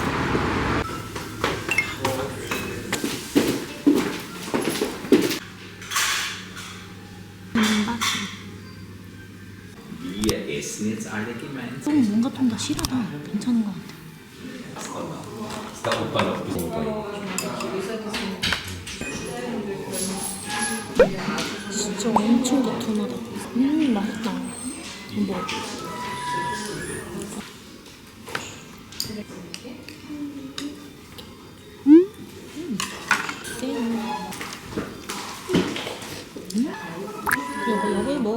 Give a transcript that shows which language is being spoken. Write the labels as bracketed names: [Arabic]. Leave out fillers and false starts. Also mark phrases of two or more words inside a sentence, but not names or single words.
[German] Wir essen jetzt alle gemeinsam. [Korean] 좀 뭔가 좀 더 실하다. 괜찮은 것 같아. [German] Ist der Opa noch besonnen? [Korean] 진짜 엄청 도톰하다. 맛있다. 이거 먹어. 여기 먹어.